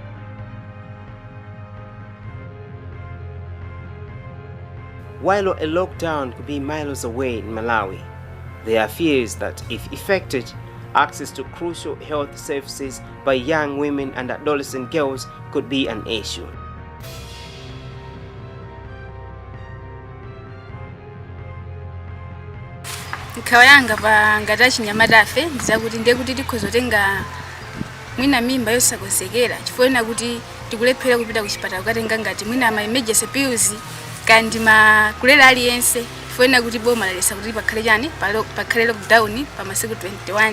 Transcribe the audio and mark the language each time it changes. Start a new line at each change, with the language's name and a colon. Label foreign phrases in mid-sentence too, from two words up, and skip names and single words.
English: While a lockdown could be miles away in Malawi, there are fears that if effected, access to crucial health services by young women and adolescent girls could be an issue.
Nyanja: Nkhawa yanga pa ngati achinyamatafe ndizakuti ndiye kuti tikhozotenga mwina mimba yosakonzekera chifukwa kuti tikulephera kupita ku chipatala kukatenga ngati mwina ama
English: emergency pills
Nyanja: kandi kulera aliyense chifukwa kuti boma lalesa kuti pakhale chani pakhale lockdown pa masiku 21.